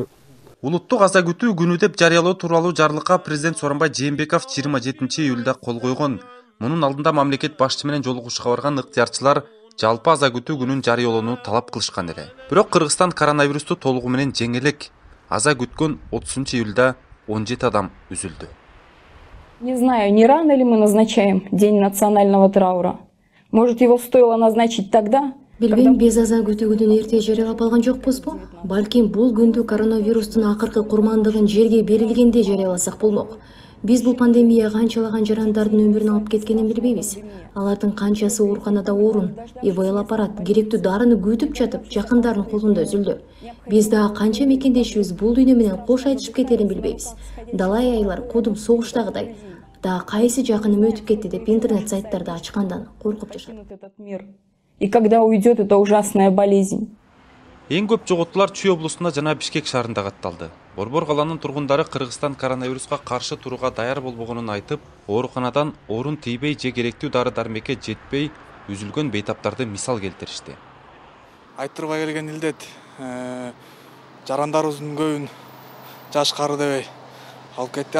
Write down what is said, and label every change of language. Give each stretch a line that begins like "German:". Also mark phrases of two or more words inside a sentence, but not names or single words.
Kyrgyz: Улуттук аза күтүү күнү деп жарыялоо тууралуу жарлыкка президент Сооронбай Жээнбеков 27 июлда кол койгон. Мунун алдында мамлекет башчы менен жолугушууга барган ыктыярчылар жалпы аза күтүү күнүн жарыялоону талап кылышкан эле. Бирок Кыргызстан коронавирусту толугу менен жеңе элек. Аза күткөн 30 июлда 17 адам үзүлдү.
Russian: Не знаю, не рано ли мы назначаем день национального траура? Может, его стоило назначить тогда?
Kyrgyz: Билбейм, без аза күтүү күнүн эрте жарыялап алган жокпузбу? Балким бул күндү коронавирустун акыркы курмандыгын жерге берилгенде жарыяласак болмок. Биз бул пандемия канчалаган жарандардын өмүрүн алып кеткенин билбейбиз. Алардын канчасы ооруканада орун, ИВЛ аппарат керектүү дарыны күтүп жатып, жакындардын колунда үзүлдү. Биз дагы канча мекендешибиз бул дүйнө менен кош айтышып кетерин билбейбиз. Далай айлар кудум согуштагыдай. Да кайсы жакыным өтүп кетти деп интернет сайттарды ачкандан коркуп жашат.
Russian: И когда уйдет эта ужасная болезнь.
Kyrgyz: Эң көп жоготуулар Чүй облусунда жана Бишкек шаарында катталды. Борбор каланын тургундары Кыргызстан коронавируска каршы турууга даяр болбогонун айтып, ооруканадан орун тийбей же керектүү дары-дармекке жетпей үзүлгөн бейтаптарды мисал келтиришти. Айттырбай келген илдет жарандарыбыздын көбүн жаш кары дебей алып кетти.